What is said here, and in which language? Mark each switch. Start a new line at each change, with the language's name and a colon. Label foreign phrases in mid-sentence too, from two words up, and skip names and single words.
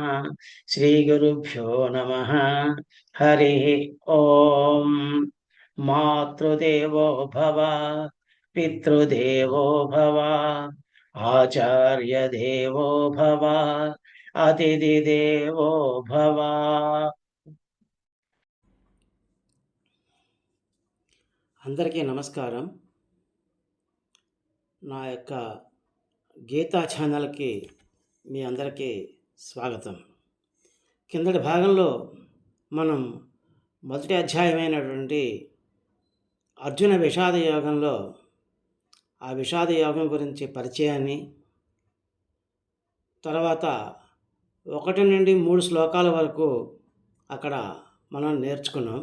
Sanskrit: श्री गुरुभ्यो नमः। हरि ओम। मातृदेवो भव पितृदेवो भव आचार्य देवो भव अतिथि देवो भव।
Telugu: అందరికీ నమస్కారం. నా యొక్క గీతా ఛానల్కి మీ అందరికీ స్వాగతం. కిందటి భాగంలో మనం మొదటి అధ్యాయమైనటువంటి అర్జున విషాద యోగంలో ఆ విషాద యోగం గురించి పరిచయాన్ని, తర్వాత 1 నుండి 3 శ్లోకాల వరకు అక్కడ మనం నేర్చుకున్నాం.